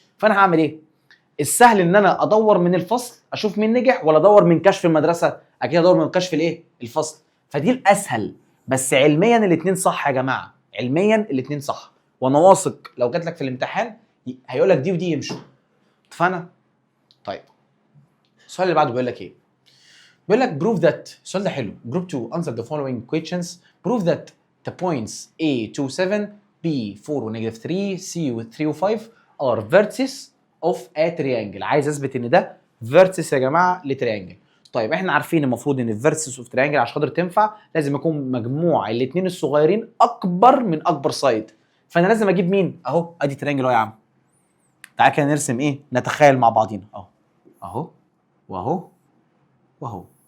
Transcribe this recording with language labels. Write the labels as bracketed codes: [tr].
[ar] فانا هعمل ايه؟ السهل ان انا ادور من الفصل اشوف مين نجح، ولا ادور من كشف المدرسه؟ اكيد ادور من كشف الايه؟ الفصل. فدي الاسهل، بس علميا الاثنين صح يا جماعه، علميا الاثنين صح. وانا واثق لو جات لك في الامتحان هيقول لك دي ودي يمشوا. اتفقنا؟ طيب السؤال اللي بعده بيقول لك ايه؟ بيقول لك [en] prove that. [ar] السؤال ده حلو. [en] group 2 answer the following questions. prove that the points A 2 7 B 4 و negative 3 C و 3 و 5 are vertices of a triangle. [ar] عايز اثبت ان ده vertices يا جماعه لتريانجل. طيب احنا عارفين المفروض ان الفيرتيسز اوف تريانجل عشان خاطر تنفع لازم يكون مجموع الاثنين الصغيرين اكبر من اكبر سايد. فانا لازم اجيب مين؟ اهو ادي تريانجل اهو يا عم. تعال كده نرسم ايه؟ نتخيل مع بعضينا اهو، اهو واهو واهو.